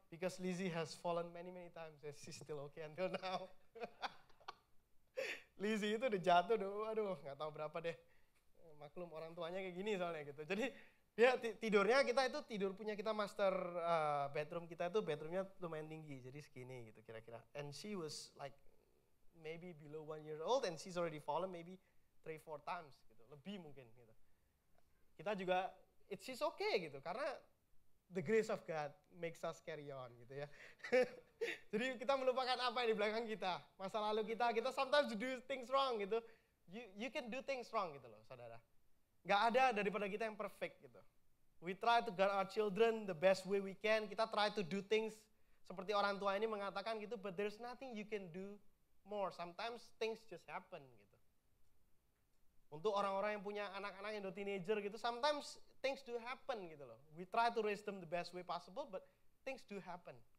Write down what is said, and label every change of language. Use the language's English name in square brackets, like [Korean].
[English] Because Lizzie has fallen many times, and she's still okay until now. [Indonesian] Lizzie itu udah jatuh, aduh nggak tahu berapa deh. Maklum orang tuanya kayak gini soalnya gitu. Jadi dia tidurnya kita itu punya kita master bedroom kita itu bedroomnya lumayan tinggi, jadi segini gitu kira-kira. [English] And she was like maybe below 1 year old and she's already fallen maybe 3-4 times gitu, [Indonesian] lebih mungkin gitu. Kita juga [English] she's okay [Indonesian] gitu karena [English] the grace of God makes us carry on [Indonesian] gitu ya. Jadi kita melupakan apa yang di belakang kita, masa lalu kita [English] sometimes do things wrong [Indonesian] gitu. [English] You can do things wrong [Indonesian] gitu loh, saudara. Gak ada daripada kita yang perfect gitu. [English] We try to guide our children the best way we can. [Indonesian] Kita [English] try to do things [Indonesian] seperti orang tua ini mengatakan gitu, [English] but there's nothing you can do more. Sometimes things just happen gitu. [Indonesian] Untuk orang-orang yang punya anak-anak yang udah teenager gitu, [English] sometimes things do happen [Indonesian] gitu loh. [English] We try to raise them the best way possible, but things do happen.